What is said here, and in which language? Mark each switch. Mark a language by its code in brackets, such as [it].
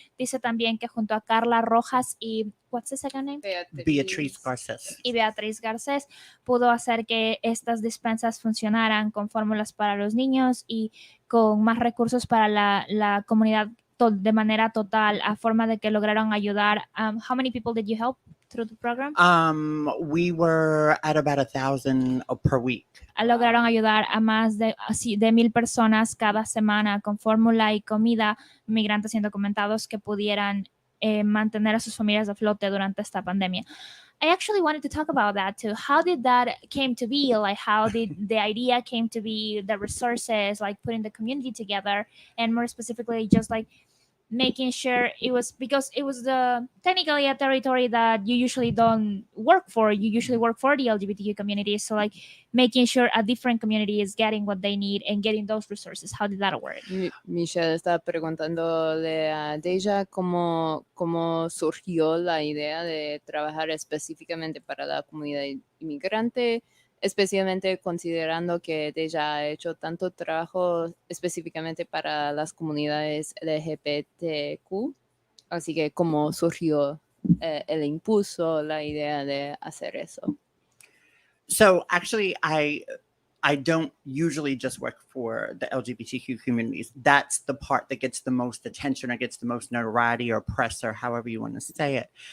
[es] Dice también que junto a Carla Rojas y [en] what's the second name? [es] Beatriz Garces. Y Beatriz Garcés pudo hacer que estas despensas funcionaran con fórmulas para los niños y con más recursos para la comunidad de manera total, a forma de que lograron ayudar. [en] How many people did you help through the program? We were at about 1,000 per week. [es] Lograron ayudar a más de 1,000 personas cada semana con fórmula y comida, migrantes indocumentados que pudieran mantener a sus familias a flote durante esta pandemia. [en] I actually wanted to talk about that too. How did that came to be? Like, how did the idea came to be, the resources, like putting the community together, and more specifically, just like making sure it was, because it was technically a territory that you usually don't work for. You usually work for the LGBTQ community. So like making sure a different community is getting what they need and getting those resources. How did that work? [es] Michelle está preguntándole a Deja cómo surgió la idea de trabajar específicamente para la comunidad inmigrante, especialmente considerando que Deja ha hecho tanto trabajo específicamente para las comunidades LGBTQ. Así que cómo surgió el impulso, la idea de hacer eso. [en] So actually, I don't usually just work for the LGBTQ communities. That's the part that gets the most attention or gets the most notoriety or press or however you want to say it.